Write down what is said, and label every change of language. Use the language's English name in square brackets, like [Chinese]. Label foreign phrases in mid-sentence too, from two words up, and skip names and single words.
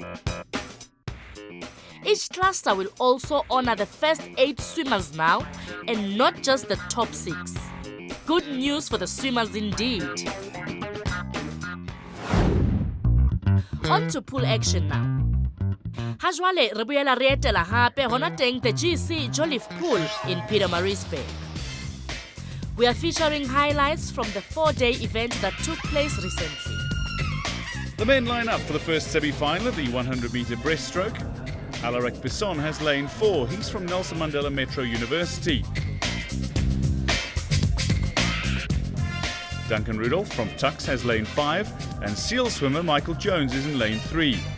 [English] Each cluster will also honor the first 8 swimmers now, and not just the top 6. Good news for the swimmers indeed. On to pool action now. [Southern Sotho] Hajwale re boela re etela hape hona teng [English] the GC Jolliffe Pool in Pietermaritzburg. We are featuring highlights from the 4-day event that took place recently. The men line up for the first semi-final of the 100-metre breaststroke. Alaric Bisson has lane 4. He's from Nelson Mandela Metro University. Duncan Rudolph from Tuks has lane 5, and SEAL swimmer Michael Jones is in lane 3.